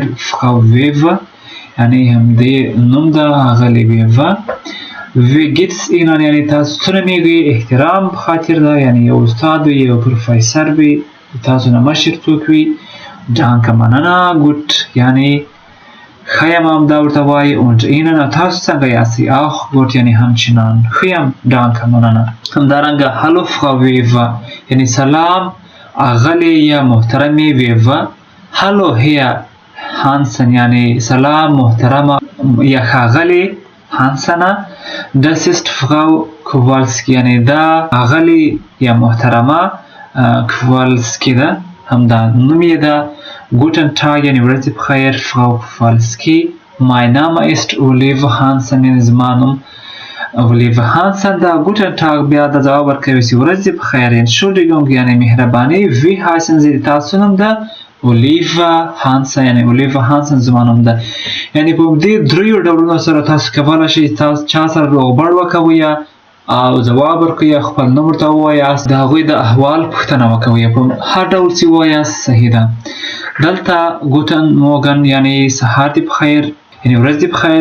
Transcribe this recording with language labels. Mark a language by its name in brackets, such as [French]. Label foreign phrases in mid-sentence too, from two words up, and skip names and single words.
[Pashto] فراو ویوا یعنې همدې نوم ده اغلې ویوا. [German] Wie geht's Ihnen [Pashto] یعنې تاسو څه نومیږئ. احترام په خاطر ده یعنې یو استاد وي یو پروفیسر وي تاسو نه مشر څوک وي. ډانکه مننه ګوټ یعنې ښه یم هم دا ورته وایي. [German] und ihnen [Pashto] تاسو څنګه یاستئ. [German] auch gut [Pashto] یعنې همچنان ښه یم. danke مننه. همدارنګه هلو frau Weber یعنې سلام اغلې یا محترمې ویوا. هلو هیر هانسن یعنې سلام محترمه یا ښاغلې هانسنه. [German] das ist [Pashto] frau Kowalski یعنې دا اغلې یا محترمه کوالسکي ده همدا نوم یې ده. [German] Guten Tag [Pashto] یعنی ورځ دې بخیر Frau Kowalski. [German] Mein Name ist Oliver Hansen [Pashto] یعنې زما نوم Oliver Hansen ده. [German] Guten Tag [Pashto] بیا دا جواب ورکوي چې ورځ دې بخیر. Entschuldigung یعنې مهرباني. [German] Wie heißen Sie [Pashto] تاسو نوم ده Oliver Hansen یعنې Oliver Hansen زما نوم ده. یعنې په دې دریو ډولونو سره تاسو کولی شئ تاسو چا سره روغبړ وکوئ او جواب ورکوئ خپل نوم ورته ووایاست د هغوی د احوال پوښتنه وکوئ. په هر ډول چې ووایاست صحیح ده. دلته [German] Guten Morgen [Pashto] یعنی سهار دی بخیر یعنی ورځ دی بخیر.